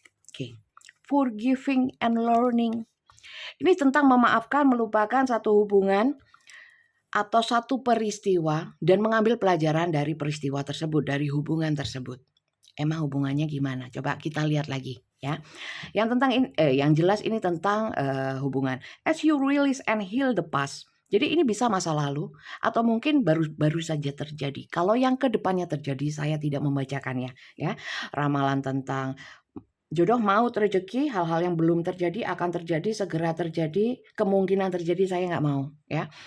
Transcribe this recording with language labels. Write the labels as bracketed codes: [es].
[en] Oke, forgiving and learning. [id] Ini tentang memaafkan, melupakan satu hubungan atau satu peristiwa dan mengambil pelajaran dari peristiwa tersebut, dari hubungan tersebut. Emang hubungannya gimana? Coba kita lihat lagi ya. Yang tentang ini, yang jelas ini tentang hubungan. [en] As you release and heal the past. [id] Jadi ini bisa masa lalu atau mungkin baru saja terjadi. Kalau yang ke depannya terjadi saya tidak membacakannya ya. Ramalan tentang jodoh, maut, rezeki, hal-hal yang belum terjadi akan terjadi, segera terjadi, kemungkinan terjadi saya nggak mau ya.